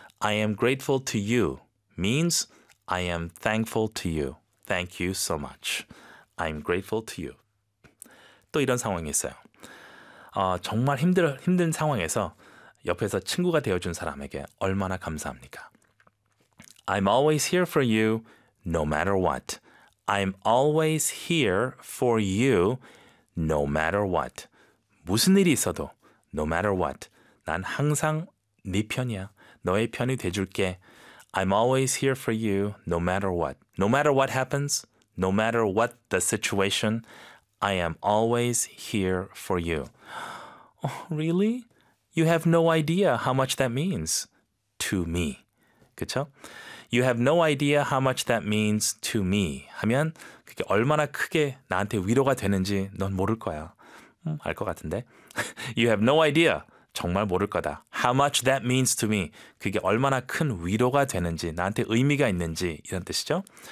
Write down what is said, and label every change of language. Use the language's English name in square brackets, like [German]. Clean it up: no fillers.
[English] I am grateful to you. Means I am thankful to you. Thank you so much. I'm grateful to you. [Korean] 또 이런 상황이 있어요. 정말 힘든 상황에서 옆에서 친구가 되어준 사람에게 얼마나 감사합니까? [English] I'm always here for you, no matter what. I'm always here for you, no matter what. [Korean] 무슨 일이 있어도, [English] no matter what. [Korean] 난 항상 네 편이야. 너의 편이 돼줄게. [English] I'm always here for you, no matter what. No matter what happens, no matter what the situation, I am always here for you. Oh, really? You have no idea how much that means to me. [Korean] 그쵸? [English] You have no idea how much that means to me. [Korean] 하면 그게 얼마나 크게 나한테 위로가 되는지 넌 모를 거야. 알 것 같은데. [English] You have no idea. [Korean] 정말 모를 거다. [English] How much that means to me. [Korean] 그게 얼마나 큰 위로가 되는지 나한테 의미가 있는지 이런 뜻이죠.